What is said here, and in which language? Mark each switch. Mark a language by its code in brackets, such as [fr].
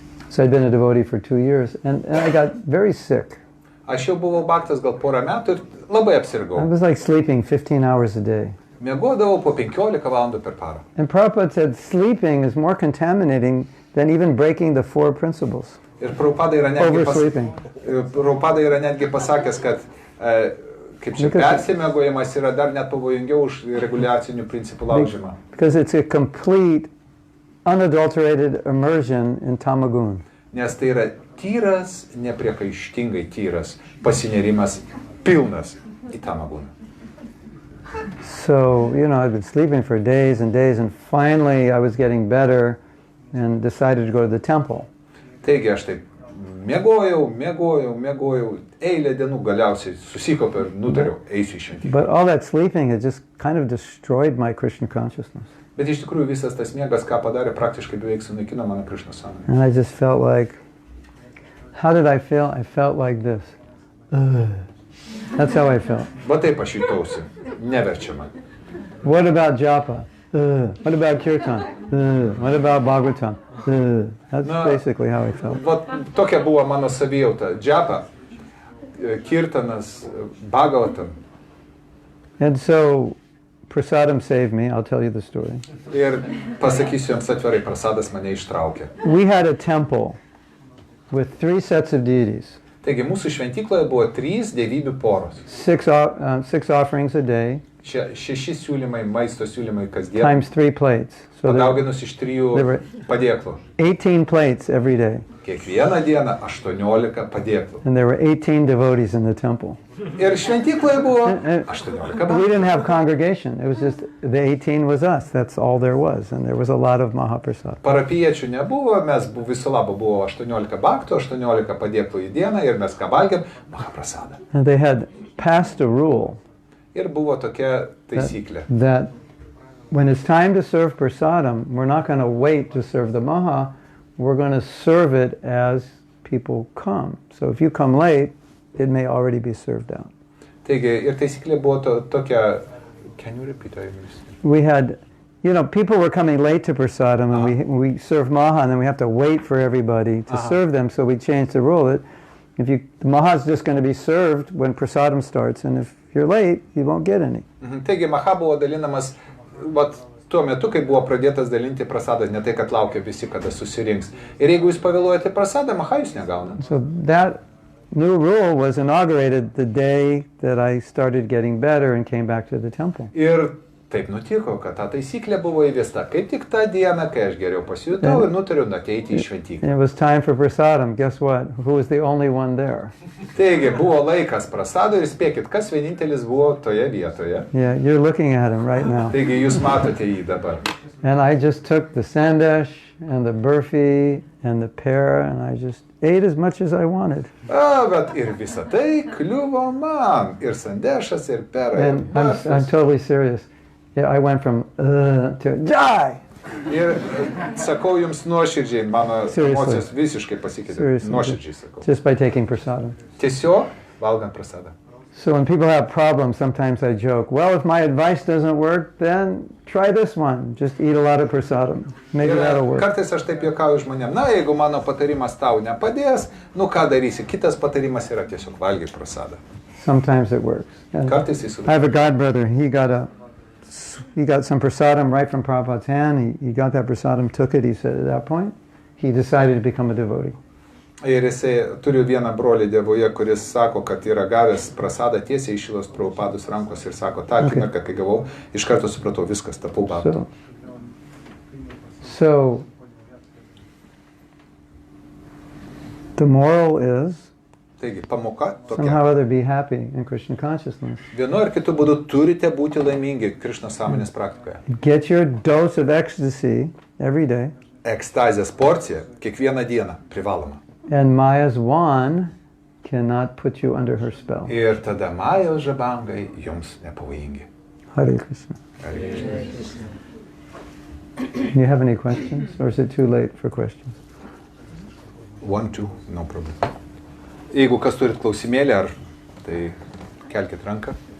[en] So I'd been a devotee for 2 years, and I got very sick. [lt] Aš jau buvau baktas gal porą metų ir labai [en] I [lt] apsirgau. [en] was like sleeping 15 hours a day. [lt] Miegodavau po 15 valandų per parą. [en] And Prabhupada said sleeping is more contaminating than even breaking the 4 principles. [lt] Ir Prabhupada yra [en] Oversleeping. [lt] Prabhupada yra netgi pasakęs, kad kaip čia [en] Because- [lt] persimiegojimas yra dar net pavojingiau už reguliacinių principų laužymą. [en] Because it's a complete, unadulterated immersion in tamagun. [lt] Nes tai yra tyras, nepriekaištingai tyras pasinerimas pilnas į tamagūną. [en] So, I'd been sleeping for days and days, and finally I was getting better and decided to go to the temple. [lt] Taigi aš taip miegojau, eilę dienų galiausiai susikaupiau ir nutariau, eisiu į šventyklą. [en] But all that sleeping had just kind of destroyed my Krishna consciousness. [lt] Bet iš tikrųjų visas tas miegas, ką padarė, praktiškai beveik sunaikino mano Krišnos sąmonę. [en] And I just felt like, how did I feel? I felt like this. Ugh. That's how I felt. [lt] Va taip aš jutausi, neverčia man. [en] What about japa? Ugh. What about kirtan? Ugh. What about Bhagavatam? Ugh. That's No. basically how I felt. [lt] Va tokia buvo mano savijauta. Džapa, kirtanas, Bhagavatam. [en] And so, prasadam saved me. I'll tell you the story. [lt] Ir pasakysiu jums atvirai, prasadas mane ištraukė. [en] We had a temple with 3 sets of deities. [lt] Taigi mūsų šventykloje buvo 3 dievybių poros. [en] 6 offerings a day, [lt] Čia 6 siūlymai, maisto siūlymai kasdien, [en] times 3 plates. So there were [lt] padauginus iš 3 padėklų. [en] 18 plates every day. [lt] Kiekvieną dieną 18 padėklų. [en] And there were 18 devotees in the temple. [lt] Ir šventykloje buvo [en] And 18 we [lt] baktų. [en] didn't have congregation. It was just the 18 was us. That's all there was. And there was a lot of Mahaprasad. [lt] Parapiečių nebuvo, mes viso labo buvo 18 baktų, 18 padėklų į dieną ir mes ką valgėm, Mahaprasadą. [en] And they had passed a rule [lt] Ir buvo tokia taisyklė. [en] that when it's time to serve prasadam, we're not going to wait to serve the Maha. We're going to serve it as people come. So if you come late, it may already be served out. [lt] Taigi ir taisyklė buvo tokia, [en] can you repeat it? We had, people were coming late to prasadam, and we serve Maha, and then we have to wait for everybody to serve them. So we changed the rule that the Maha is just going to be served when prasadam starts, and if you're late, you won't get any. [lt] Taigi Maha buvo dalinamas, vat tuo metu, kai buvo pradėtas dalinti prasadą, ne tai, kad laukia visi, kada susirinks. Ir jeigu jūs pavėluojate prasadą, Maha jūs negauna. [en] So that new rule was inaugurated the day that I started getting better and came back to the temple. [lt] Ir taip nutiko, kad ta taisyklė buvo įvesta kaip tik tą dieną, kai aš geriau pasijutau ir nutariau ateiti į šventyklą. [en] And it was time for prasadam. Guess what? Who was the only one there? [lt] Taigi buvo laikas prasadui ir spėkit, kas vienintelis buvo toje vietoje. [en] Yeah, you're looking at him right now. [lt] Taigi jūs matote jį dabar. [en] And I just took the sandesh and the burfi and the pear, and I just ate as much as I wanted. [lt] Bet ir visa tai kliuvo man. Ir sandešas, ir pera, ir [en] And I'm [lt] barfis. [en] totally serious. Yeah, I went from to die. [lt] Ir sakau jums nuoširdžiai, mano [en] Seriously. [lt] emocijos visiškai pasikeitė. [en] Seriously. [lt] Nuoširdžiai sakau. [en] Just by taking prasadam. [lt] Tiesiog valgant prasadą. [en] So when people have problems, sometimes I joke, well, if my advice doesn't work, then try this one. Just eat a lot of prasadam. Maybe [lt] Ir [en] that'll work. [lt] kartais aš taip juokauju žmonėm, jeigu mano patarimas tau nepadės, ką darysi? Kitas patarimas yra tiesiog valgyk prasadą. [en] Sometimes it works. And [lt] Kartais jis [en] I have a godbrother. He got some prasadam right from Prabhupada's hand. He got that prasadam, took it. He said at that point, he decided to become a devotee. [lt] Ir jisai turiu vieną brolį Dievoje, kuris sako, kad yra gavęs prasadą tiesiai iš Šilos Prabhupados rankos ir sako, tą akimirką, kai gavau, iš karto supratau, viskas, tapau bhaktu. [en] So the moral is [lt] Taigi, pamoka [en] somehow or [lt] tokia. [en] other be happy in Krishna consciousness. [lt] Vienu ar kitu būdu turite būti laimingi Krišnos sąmonės praktikoje. [en] Get your dose of ecstasy every day. [lt] ekstazės porcija kiekvieną dieną privaloma. [en] And Maya's wand cannot put you under her spell. [lt] Ir tada Majos žabangai jums nepavojingi. [en] Hare Krishna. Hare Krishna. You have any questions? Or is it too late for questions? 1, 2, no problem. [lt] Jeigu kas turit klausimėlį, ar tai kelkit ranką.